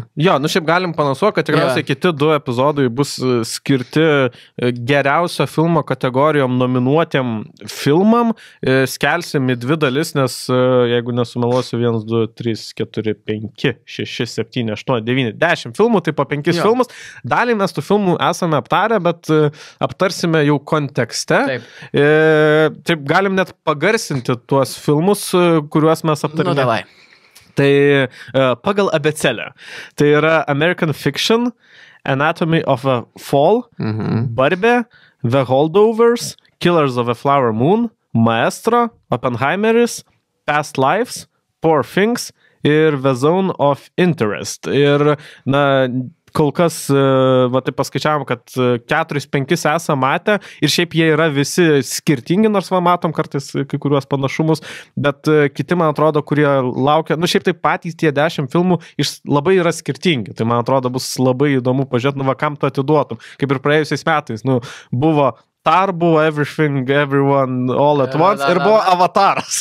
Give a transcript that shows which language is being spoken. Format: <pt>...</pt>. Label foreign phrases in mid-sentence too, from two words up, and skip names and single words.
<lt>Jo, nu šiaip galim panasuoti, kad tikriausiai kiti 2 epizodai bus skirti geriausio filmo kategorijom nominuotiem filmam, skelsim į 2 dalis, nes jeigu nesumeluosiu 1, 2, 3, 4, 5, 6, 7, 8, 9, 10 filmų, tai po 5 filmus. Dalį mes tų filmų esame aptarę, bet aptarsime jau kontekste. Taip galim net pagarsinti tuos filmus, kuriuos mes aptarėme. Nu, davai. Tai pagal abėcėlę. Tai yra American Fiction, Anatomy of a Fall, Barbė, The Holdovers, Killers of a Flower Moon, Maestro, Oppenheimeris, Past Lives, Poor Things ir The Zone of Interest. Ir, na, kol kas, tai paskaičiavom, kad 4-5 esame matę ir šiaip jie yra visi skirtingi, nors matom kartais kai kuriuos panašumus, bet kiti, man atrodo, kurie laukia, nu šiaip tai patys tie 10 filmų labai yra skirtingi, tai man atrodo bus labai įdomu pažiūrėti, nu kam tu atiduotum, kaip ir praėjusiais metais, nu buvo Tar, buvo Everything, Everyone, All at Once ir buvo Avataras.</lt>